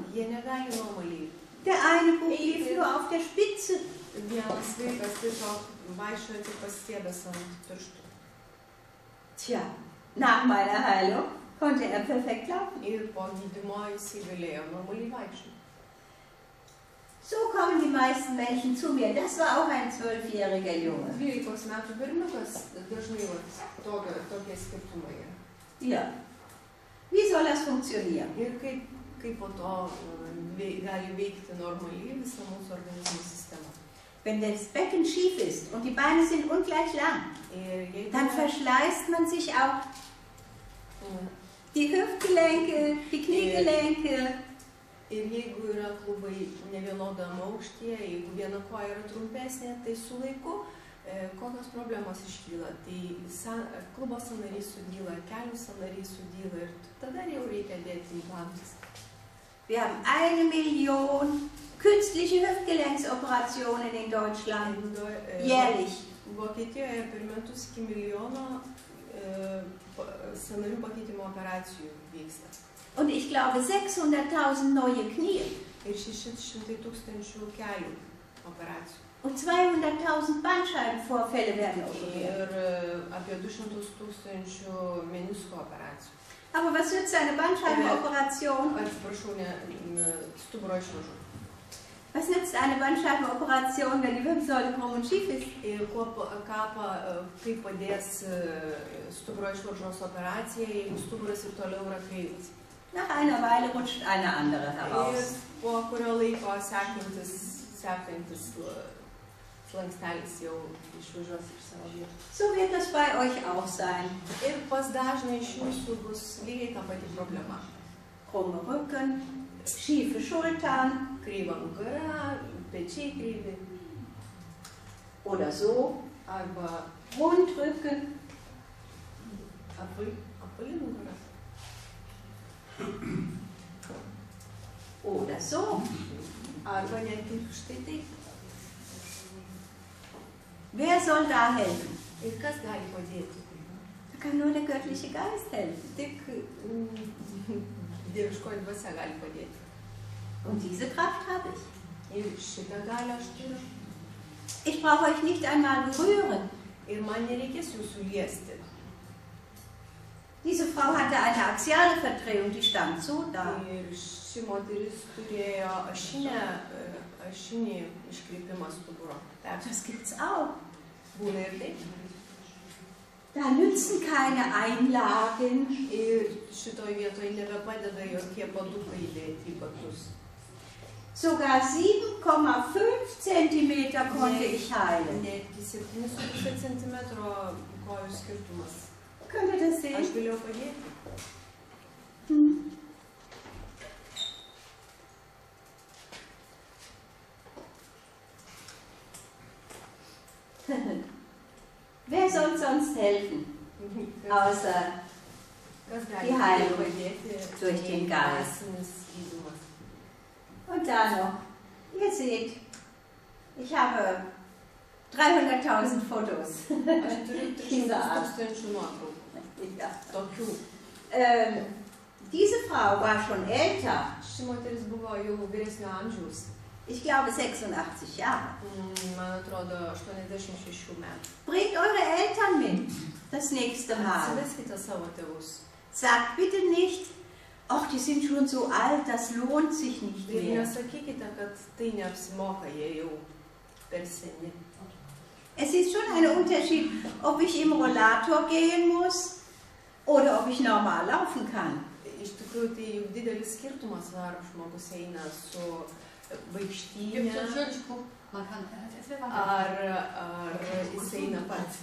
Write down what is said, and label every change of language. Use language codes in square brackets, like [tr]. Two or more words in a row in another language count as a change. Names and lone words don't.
[lt] jie negali normaliai. [de] Der eine Bub lief nur auf der Spitze. [lt] Vienas vaikas tiesiog vaikščiojo tik pasistiebęs ant pirštų. [de] Tja, nach meiner Heilung konnte er perfekt laufen. [lt] Ir po gydymo jisai galėjo normaliai vaikščioti. [de] So kommen die meisten Menschen zu mir. Das war auch ein 12-jähriger Junge. [lt] 12 metų berniukas dažnai tokie skirtumai yra. [de] Ja. Wie soll das funktionieren? [lt] Ir kaip po to gali veikti normaliai visa mūsų organizmo sistema. [de] Wenn das Becken schief ist und die Beine sind ungleich lang, dann verschleißt man sich auch die Hüftgelenke, die Kniegelenke. [lt] Ir jeigu yra klubai nevienodam aukštyje, jeigu viena koja yra trumpesnė, tai su laiku kokios problemos iškyla. Tai klubo sąnarys sudyla, kelių sąnarys sudyla ir tada jau reikia dėti implantus. [de] Wir haben 1 Million künstliche Hüftgelenksoperationen in Deutschland. Jährlich. [lt] Vokietijoje per metus iki milijono sąnarių pakeitimo operacijų vyksta. [de] Und ich glaube 600.000 neue Knie [lt] Ir 600 tūkstančių kelių operacijų. [de] und 200.000 Bandscheibenvorfälle werden operiert. [lt] Ir apie 200 tūkstančių menisko operacijų. [de] Aber was nützt eine Bandscheibenoperation? [lt] Atsiprašau, ne stuburo išvaržų. [de] Was nützt eine Bandscheibenoperation, wenn die Wirbelsäule krumm und schief ist? [lt] Ir kaip padės stuburo išvaržos operacija, jeigu stuburas ir toliau yra kreivas. [de] Nach einer Weile rutscht eine andere [lt] Ir [de] heraus. [lt] po kurio laiko sekantis slankstelis jau išvažiuos iš savo vietos. [de] So wird das bei euch auch sein. [lt] Ir pas dažnai iš jūsų bus lygiai ta pati problema. [de] Krumme Rücken, schiefe Schultern [lt] Kreiva nugara, pečiai kreivi, [de] oder so, [lt] arba [de] Rundrücken [lt] apvali nugara, [de] oder so. [lt] arba netgi štai taip. [de] Wer soll da helfen? [lt] Ir kas gali padėti? [de] Da kann nur der göttliche Geist helfen. [lt] Tik dieviškoji dvasia gali padėti. [de] Und diese Kraft habe ich. [lt] Ir šitą galę aš turiu. [de] Ich brauche euch nicht einmal berühren. [lt] Ir man nereikės jūsų liesti. [de] Diese Frau hatte eine axiale Verdrehung, die stand so da. [lt] Ir ši moteris turėjo ašinį iškreipimą stuburo. [de] Das gibt's auch. [lt] Būna ir taip. [de] Da nützen keine Einlagen. [lt] Ir šitoj vietoj nebepadeda jokie padukai įdėti į batus. [de] Sogar 7,5 Zentimeter konnte ich heilen. [lt] Netgi 7,5 centimetro kojų skirtumas. [de] Könnt ihr das [lt] Aš [de] sehen? [lt] galėjau padėti. [de] Wer soll sonst helfen, außer [lt] Kas [de] Die [lt] gali [de] Heilung [lt] padėti [de] durch den Geist. [lt] dvasinis gydymas. [de] und da noch. Ihr seht, ich habe 300.000 Fotos. [lt] Aš turiu 300 tūkstančių nuotraukų. [de] Ja. [lt] Tokių. [de] Diese Frau war schon älter, [lt] Ši moteris buvo jau vyresnio amžiaus. [de] ich glaube 86 Jahre. [lt] Man atrodo 86 metų. [de] Bringt eure Eltern mit das nächste Mal. [lt] Atsiveskite savo tėvus. [de] Sagt bitte nicht, ach, die sind schon so alt, das lohnt sich nicht [lt] Ir [de] mehr. [lt] nesakykite, kad tai neapsimoka, jie jau per seni. [de] Es ist schon ein Unterschied, ob ich im Rollator gehen muss oder ob ich normal laufen kann. [lt] Iš tikrųjų, tai juk didelis skirtumas, ar žmogus eina su vaikštynė, ar jis eina pats.